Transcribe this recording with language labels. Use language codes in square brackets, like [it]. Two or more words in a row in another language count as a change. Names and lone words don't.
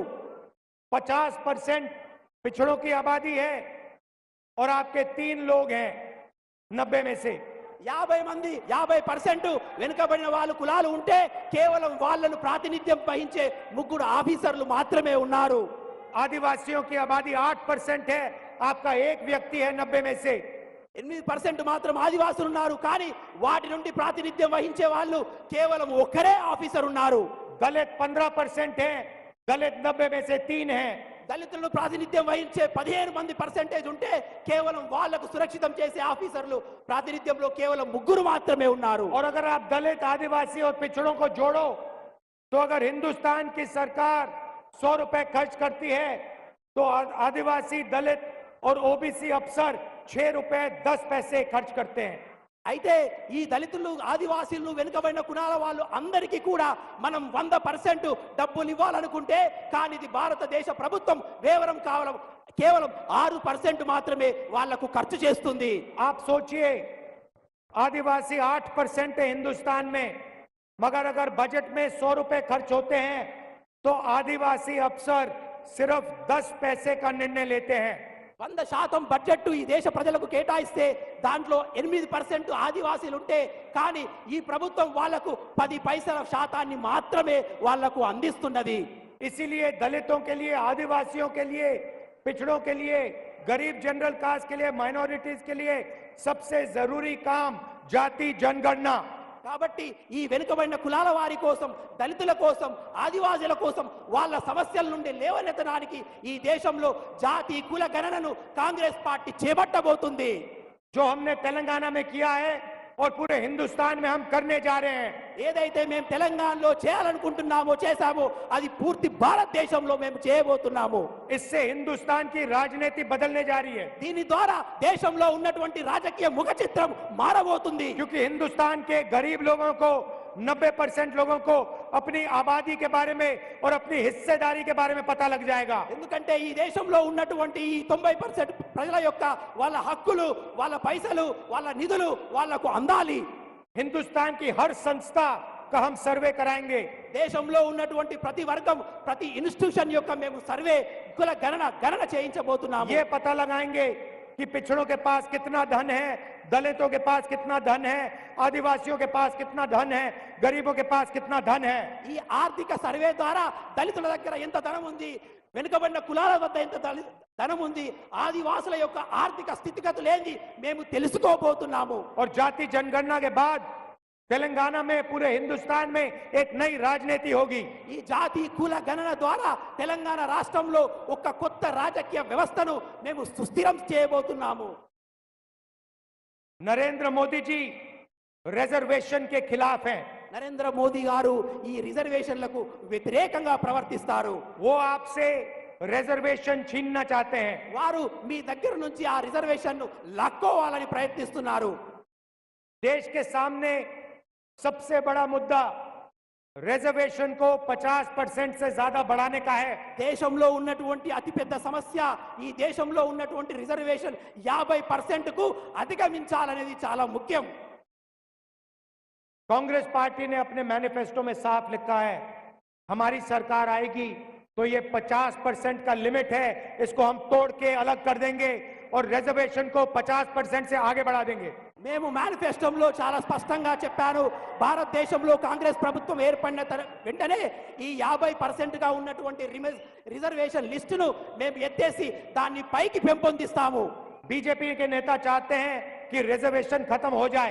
[hi] 50% पिछड़ों की आबादी है और आपके 3 लोग हैं 90 में से। [te] 50% వెనుకబడిన వాళ్ళు కులాలు ఉంటే కేవలం వాళ్ళను ప్రాతినిధ్యం వహించే 3 ఆఫీసర్లు మాత్రమే ఉన్నారు. [hi] आदिवासियों की आबादी 8% है, आपका 1 व्यक्ति है 90 में से। [te] 8% మాత్రం ఆదివాసులు ఉన్నారు, కానీ వాటి నుండి ప్రాతినిధ్యం వహించే వాళ్ళు కేవలం ఒక్కరే ఆఫీసర్ ఉన్నారు. [hi] दलित 15% है, दलित 90 में से 3 हैं। [te] దళితులను ప్రాతినిధ్యం వహించే 15% ఉంటే కేవలం వాళ్లకు సురక్షితం చేసే ఆఫీసర్లు ప్రాతినిధ్యంలో కేవలం 3 మాత్రమే ఉన్నారు. [hi] और अगर आप दलित, आदिवासी और पिछड़ों को जोड़ो तो अगर हिंदुस्तान की सरकार 100 रुपए खर्च करती है तो आदिवासी, दलित और ओबीसी अफसर 6 रुपए 10 पैसे खर्च करते हैं। [te] అయితే ఈ దళితులు, ఆదివాసీలు, వెనుకబడిన కులాల వాళ్ళు అందరికీ కూడా మనం 100% డబ్బులు ఇవ్వాలనుకుంటే కానీ ఇది భారతదేశ ప్రభుత్వం కేవలం 6% మాత్రమే వాళ్లకు ఖర్చు చేస్తుంది. [hi] आप सोचिए, आदिवासी 8% है हिंदुस्तान में, मगर अगर बजट में 100 रुपए खर्च होते हैं तो आदिवासी अफसर सिर्फ 10 पैसे का निर्णय लेते हैं। [te] 100% బడ్జెట్ ఈ దేశ ప్రజలకు కేటాయిస్తే దాంట్లో 8% ఆదివాసీలు ఉంటే కానీ ఈ ప్రభుత్వం వాళ్లకు 10 పైసల శాతాన్ని మాత్రమే వాళ్లకు అందిస్తున్నది. [hi] इसीलिए दलितों के लिए, आदिवासियों के लिए, पिछड़ों के लिए, गरीब जनरल कास्ट के लिए, माइनॉरिटीज के लिए सबसे जरूरी काम जाति जनगणना। [te] కాబట్టి ఈ వెనుకబడిన కులాల వారి కోసం, దళితుల కోసం, ఆదివాసుల కోసం వాళ్ళ సమస్యల నుండి లేవనెత్తడానికి ఈ దేశంలో జాతి కుల గణనను కాంగ్రెస్ పార్టీ చేపట్టబోతుంది. [hi] जो हमने तेलंगाना में किया है और पूरे हिंदुस्तान में हम करने जा रहे हैं, [te] ఏదైతే మేము తెలంగాణలో చేయాలనుకుంటున్నామో చేశామో అది పూర్తి భారతదేశంలో మేము చేయబోతున్నాము. [hi] इससे हिंदुस्तान की राजनीति बदलने जा रही है, [te] దీని ద్వారా దేశంలో ఉన్నటువంటి రాజకీయ ముఖ చిత్రం మారబోతుంది. [hi] क्योंकि हिंदुस्तान के गरीब लोगों को, 90% लोगों को अपनी आबादी के बारे में और अपनी हिस्सेदारी के बारे में पता लग जाएगा. [te] ఎందుకంటే ఈ దేశంలో ఉన్నటువంటి ఈ 90% ప్రజల యొక్క వాళ్ళ హక్కులు, వాళ్ళ పైసలు, వాళ్ళ నిధులు వాళ్లకు అందాలి. [hi] हिंदुस्तान की हर संस्था का हम सर्वे कराएंगे. [te] దేశంలో ఉన్నటువంటి ప్రతి వర్గం, ప్రతి ఇన్స్టిట్యూషన్ యొక్క మేము సర్వే కుల గణన చేయించబోతున్నాము. [hi] ये पता लगाएंगे कि पिछड़ों के पास कितना धन है, दलितों के पास कितना धन है, आदिवासियों के पास कितना धन है, गरीबों के पास कितना धन है. [te] ఈ ఆర్థిక సర్వే ద్వారా దళితుల దగ్గర ఎంత ధనం ఉంది, వెనుకబడిన కులాల వద్ద ఎంత ధనం ఉంది, ఆదివాసుల యొక్క ఆర్థిక స్థితిగతులు ఏంది మేము తెలుసుకోబోతున్నాము. [hi] और जाति जनगणना के बाद तेलंगाना में, पूरे हिंदुस्तान में एक नई राजनीति होगी. [te] ఈ జాతి కుల గణన ద్వారా తెలంగాణ రాష్ట్రంలో ఒక కొత్త రాజకీయ వ్యవస్థను మేము సుస్థిరం చేయబోతున్నాము. [hi] नरेंद्र मोदी जी रिजर्वेशन के खिलाफ हैं. [te] నరేంద్ర మోదీ గారు ఈ రిజర్వేషన్లకు వ్యతిరేకంగా ప్రవర్తిస్తారు. [hi] वो आपसे रिजर्वेशन छीनना चाहते हैं। [te] వారు మీ దగ్గర నుంచి ఆ రిజర్వేషన్ లాక్కోవాలని ప్రయత్నిస్తున్నారు. [hi] देश के सामने सबसे बड़ा मुद्दा रिजर्वेशन को 50% से ज्यादा बढ़ाने का है। [te] దేశంలో ఉన్నటువంటి అతిపెద్ద సమస్య ఈ దేశంలో ఉన్నటువంటి రిజర్వేషన్ 50% కు అధిగమించాలనేది చాలా ముఖ్యం. [hi] कांग्रेस पार्टी ने अपने मैनिफेस्टो में साफ लिखा है, हमारी सरकार आएगी तो ये 50% का लिमिट है, इसको हम तोड़ के अलग कर देंगे और रिजर्वेशन को 50% से आगे बढ़ा देंगे। [te] మేము మేనిఫెస్టోలో చాలా స్పష్టంగా చెప్పాను, భారతదేశంలో కాంగ్రెస్ ప్రభుత్వం ఏర్పడిన వెంటనే ఈ 50% గా ఉన్నటువంటి రిజర్వేషన్ లిస్టును మేము ఎత్తేసి దాన్ని పైకి పెంపొందిస్తాము. [hi] बीजेपी के नेता चाहते हैं कि रिजर्वेशन खत्म हो जाए।